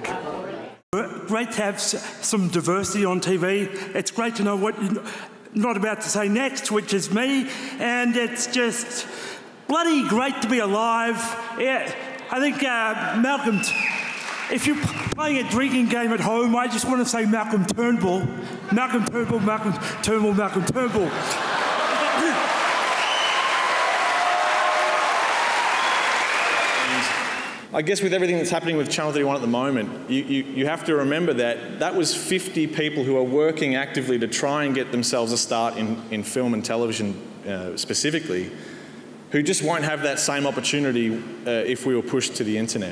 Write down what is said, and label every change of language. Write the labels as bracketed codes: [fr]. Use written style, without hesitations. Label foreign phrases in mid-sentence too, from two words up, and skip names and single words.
[en] Great to have some diversity on TV. It's great to know what you're not about to say next, which is me, and it's just bloody great to be alive. Yeah, I think Malcolm, if you're playing a drinking game at home, I just want to say Malcolm Turnbull. Malcolm Turnbull, Malcolm Turnbull, Malcolm Turnbull. I guess with everything that's happening with Channel 31 at the moment, you have to remember that was 50 people who are working actively to try and get themselves a start in film and television specifically. who just won't have that same opportunity if we were pushed to the internet.